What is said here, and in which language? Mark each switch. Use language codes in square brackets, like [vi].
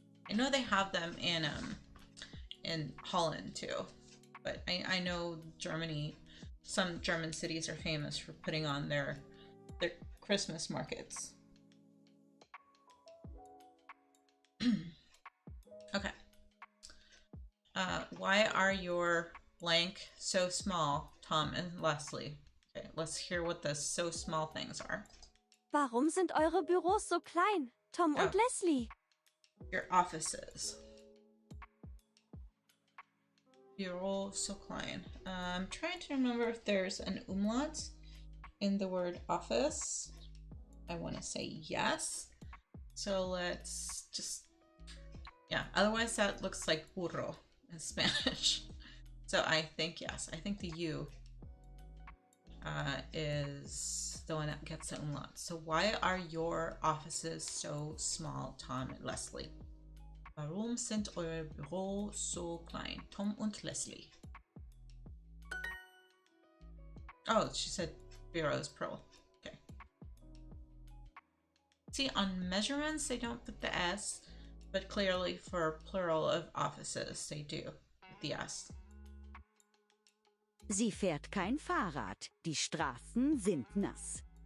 [en] I know they have them in Holland too, but I know Germany, some German cities are famous for putting on their Christmas markets. Okay. Why are your blank, so small, Tom and Leslie. Okay, let's hear what the so small things are. [de] Warum sind eure Büros so klein, Tom und [en] Oh. Leslie? Your offices. [de] Bureau so klein. [en] I'm trying to remember if there's an umlaut in the word office. I want to say yes. So let's just, yeah, otherwise that looks like burro in Spanish. So I think yes, I think the U is the one that gets the umlaut. So why are your offices so small, Tom and Leslie? [de] Warum sind eure Büros so klein, Tom und Leslie? [en] Oh, she said bureaus plural. Okay. See, on measurements they don't put the S, but clearly for plural of offices they do with the S. [de] Sie fährt kein Fahrrad. Die Straßen sind nass.